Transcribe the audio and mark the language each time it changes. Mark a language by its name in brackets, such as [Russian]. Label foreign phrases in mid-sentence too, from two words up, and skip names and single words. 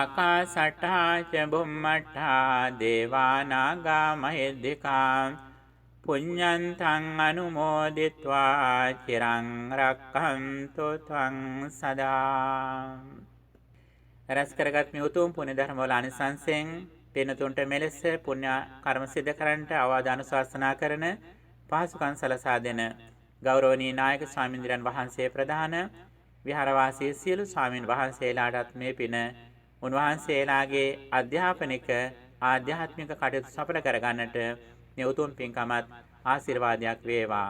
[Pali] ආකාසට්ඨා ච බුම්මට්ඨා දේවා නාග මහිද්దికා පුඤ්ඤන්තං අනුමෝදිත්වා චිරං රක්ඛන්තු ත්වං සදා. [Sinhala] රැස් කරගත් මේ උතුම් පුණ්‍ය ධර්ම වල අනිසංසයෙන් පින්තුන්ට මෙලෙස පුණ්‍ය කර්ම සිද්ධ කරන්නට අවවාද අනුශාසනා කරන පහසුකම් සලසා දෙන ගෞරවනීය නායක ස්වාමීන් වහන්සේ ප්‍රධාන විහාරවාසී සියලු ස්වාමීන් වහන්සේලාටත් මේ පින උන්වහන්සේලාගේ අධ්‍යාපනික ආධ්‍යාත්මික කටයුතු සඵල කරගන්නට මේ උතුම් පින්කමත් ආශිර්වාදයක් වේවා.